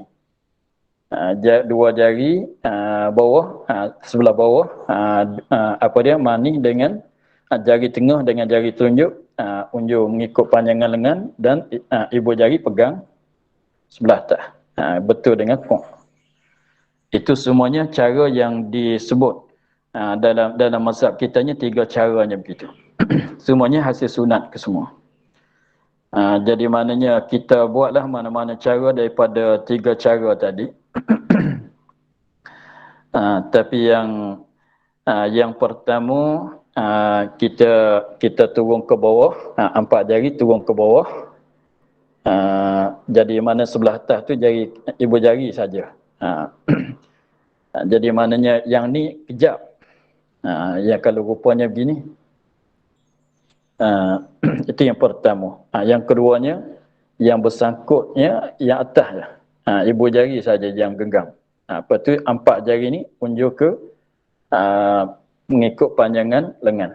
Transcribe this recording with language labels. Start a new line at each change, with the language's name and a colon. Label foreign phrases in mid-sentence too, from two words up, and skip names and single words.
Malay: Dua jari bawah, sebelah bawah, apa dia, mani dengan jari tengah dengan jari telunjuk, unjur mengikut panjangan lengan, dan ibu jari pegang sebelah atas. Betul dengan kong. Itu semuanya cara yang disebut dalam mazhab kitanya, 3 caranya begitu. Semuanya hasil sunat ke semua. Jadi maknanya kita buatlah mana-mana cara daripada 3 cara tadi. Tapi yang pertama, kita turun ke bawah, 4 jari turun ke bawah. Jadi mana sebelah atas tu jari ibu jari saja. Jadi maknanya yang ni kejap. Ya kalau rupanya begini. Itu yang pertama. Yang keduanya, yang bersangkutnya yang atas lah. Ibu jari saja yang genggam. Lepas tu 4 jari ni unjuk ke mengikut panjangan lengan.